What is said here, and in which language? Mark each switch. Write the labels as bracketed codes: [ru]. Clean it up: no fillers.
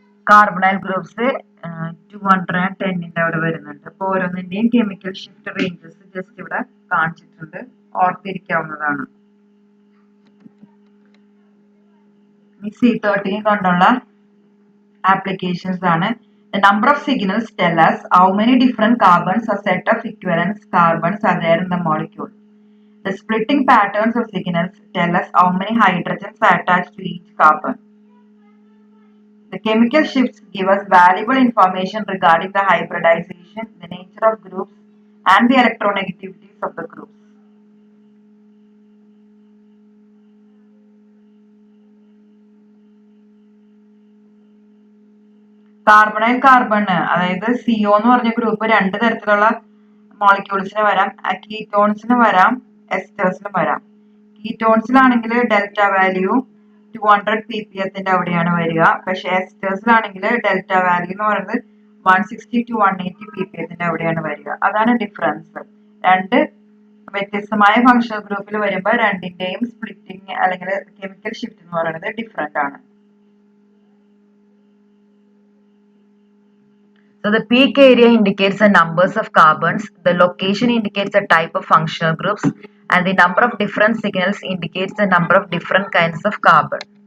[ml] Carbonyl groups 210ന്റെ അവിടെ വരുന്നുണ്ട്. അപ്പോൾ ഓരോന്നിന്റെയും കെമിക്കൽ ഷിഫ്റ്റ് റേഞ്ചസ് ജസ്റ്റ് ഇവിടെ കാണിച്ചിട്ടുണ്ട്, ഓർത്തിരിക്കാവുന്നതാണ്. ഈ C13 കൊണ്ടുള്ള applications ആണ്. [en] The number of signals tell us how many different carbons or set of equivalent carbons are there in the molecule. The splitting patterns of signals tell us how many hydrogens are attached to each carbon. The chemical shifts give us valuable information regarding the hybridization, the nature of groups, and the electronegativities of the groups. [ml] Carbonyl carbon, അതായത് CO എന്ന് പറഞ്ഞ group 2 തരത്തിലുള്ള മോളിക്യൂൾസിന് വരാം. കീറ്റോൺസിന് വരാം, എസ്റ്റേഴ്സിന് വരാം. കീറ്റോൺസിലാണെങ്കിൽ delta value 200 ppm അവിടെയാണ് വരിക. പക്ഷെ എസ്റ്റേഴ്സിലാണെങ്കിൽ ഡെൽറ്റ വാല്യൂ എന്ന് പറയുന്നത് 160 to 180 ppm അവിടെയാണ് വരിക. അതാണ് ഡിഫറൻസ്. 2 വ്യത്യസ്തമായ ഫങ്ഷണൽ ഗ്രൂപ്പിൽ വരുമ്പോൾ രണ്ടിന്റെയും സ്പ്ലിറ്റിംഗ് അല്ലെങ്കിൽ കെമിക്കൽ ഷിഫ്റ്റ് എന്ന് പറയുന്നത് ഡിഫറെന്റ് ആണ്. [en] So the peak area indicates the numbers of carbons, the location indicates the type of functional groups, and the number of different signals indicates the number of different kinds of carbon.